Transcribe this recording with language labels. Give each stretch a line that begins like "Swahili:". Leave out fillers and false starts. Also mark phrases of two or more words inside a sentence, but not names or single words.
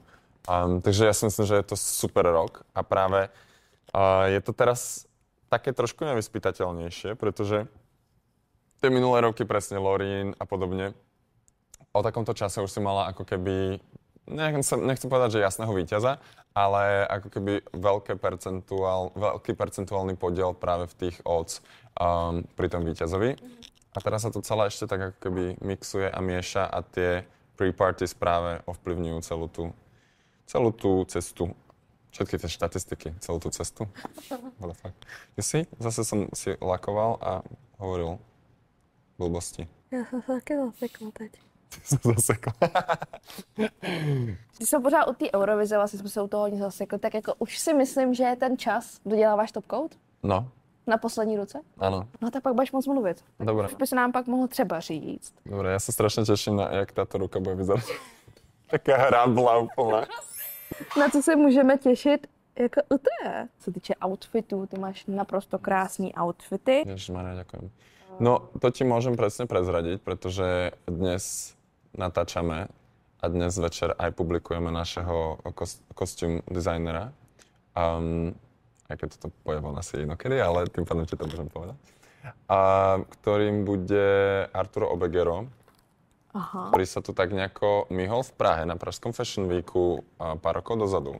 Slovak: Takže ja si myslím, že je to super rok a práve je to teraz také trošku nevyspytateľnejšie, pretože tie minulé roky presne Lorin a podobne, o takomto čase už si mala ako keby, nechcem povedať, že jasného víťaza, ale ako keby veľký percentuálny podiel práve v tých odds pri tom víťazovi. A teraz sa to celé ešte tak ako keby mixuje a mieša a tie pre-parties práve ovplyvňujú celú tú cestu. Všetky tie štatistiky, celú tú cestu.
English: What the fuck.
Slovak: Zase som si lakoval a hovoril blbosti.
Czech: Já jsem se taky zasekla teď. Ty jsem zasekla. Když jsme pořád u té Eurovize, vlastně jsme se u toho hodně zasekli, tak jako už si myslím, že je ten čas, doděláváš top code? No. Na poslední ruce?
Slovak: Áno.
Czech: No tak pak budeš moc mluvit.
Slovak: Dobre.
Czech: Už by se nám pak mohlo třeba říct.
Slovak: Dobre, ja sa strašne teším na, jak táto ruka bude vyzerať. Taká hrabla úplná.
Czech: Na co se můžeme těšit jako u té? Co týče outfitů, ty máš naprosto krásný outfity.
Slovak: Ježišmarja, ďakujem. No, to ti môžem presne prezradiť, pretože dnes natáčame a dnes večer aj publikujeme našeho kostým designera. Aj keď toto poviem von asi inokedy, ale tým pádom ti to môžem povedať. Ktorým bude Arturo Obegero, ktorý sa tu tak nejako myhol v Prahe na Pražskom Fashion Weeku pár rokov dozadu.